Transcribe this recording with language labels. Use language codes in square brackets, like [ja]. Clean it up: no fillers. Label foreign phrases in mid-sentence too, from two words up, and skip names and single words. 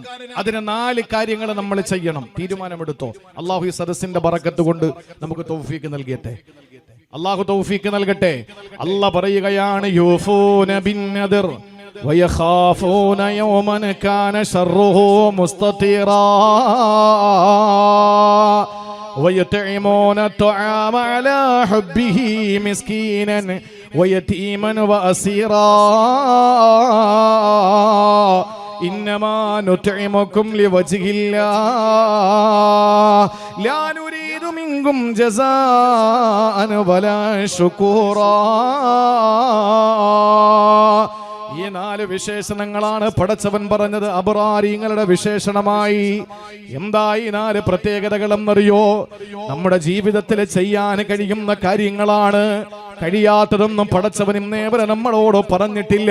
[ml] അതിന് 4 കാര്യങ്ങൾ നമ്മൾ ചെയ്യണം. തീരുമാനമെടുത്തോ. അള്ളാഹു ഈ സദസ്സിന്റെ ബറക്കത്ത് കൊണ്ട് നമുക്ക് തൗഫീഖ് നൽകട്ടെ. അള്ളാഹു തൗഫീഖ് നൽകട്ടെ. അല്ലാഹ് പറയുകയാണ്, [ar] يوفون بالنذر ويخافون يوما كان شره مستطيرا ويطعمون الطعام على حبه مسكينا ويتيما وأسيرا إنما نطعمكم لوجه الله لا نريد منكم جزاء ولا شكورا. [ml] ഈ 4 വിശേഷണങ്ങളാണ് പടച്ചവൻ പറഞ്ഞത് അബ്റാരിങ്ങളുടെ വിശേഷണമായി. എന്തായി 4 പ്രത്യേകതകളെന്നറിയോ? നമ്മുടെ ജീവിതത്തിൽ ചെയ്യാൻ കഴിയുന്ന കാര്യങ്ങളാണ്. കഴിയാത്തതൊന്നും പടച്ചവൻ ഇന്നേവരെ നമ്മളോട് പറഞ്ഞിട്ടില്ല.